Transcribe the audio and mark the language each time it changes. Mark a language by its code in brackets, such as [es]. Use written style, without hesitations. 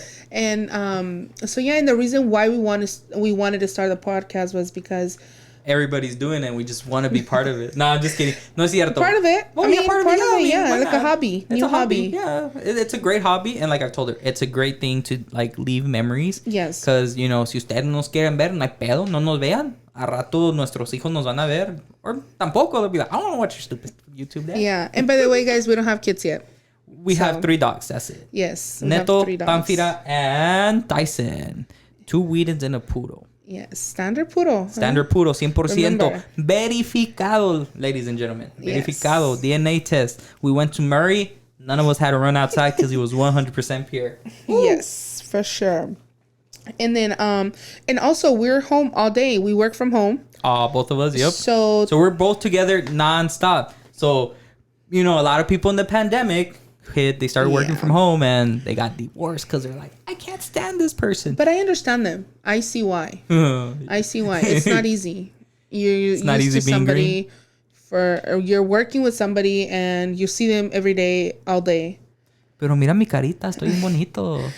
[en] And so yeah, and the reason why we wanted to start the podcast was because everybody's doing it. We just want to be part of it. No, I'm just kidding. [es] No es cierto. [en] Part of it. Oh, yeah, part of it. Yeah, like a hobby. It's a hobby. Yeah, it's a great hobby. And like I've told her, it's a great thing to like leave memories. Yes. [es] Because, si ustedes nos quieren ver, no hay pedo, no nos vean. A rato nuestros hijos nos van a ver. Or tampoco. [en] They'll be like, I don't want to watch your stupid YouTube there. Yeah. And by the way, guys, we don't have kids yet. We have 3 dogs. That's it. Yes. Neto, Pamfira, and Tyson. 2 Whedons and a poodle. Yes, standard puro. Standard puro, 100%. Remember. Verificado, ladies and gentlemen. Yes. Verificado. DNA test. We went to Murray. None of us had to run outside because he was 100% pure. Yes, for sure. And then, and also we're home all day. We work from home. Both of us, yep. So we're both together nonstop. So, a lot of people in the pandemic they started working from home and they got divorced because they're like, I can't stand this person. But I understand them. I see why. It's not easy. It's not easy being somebody green. You're working with somebody and you see them every day, all day. [es] Pero mira mi carita, estoy bien bonito.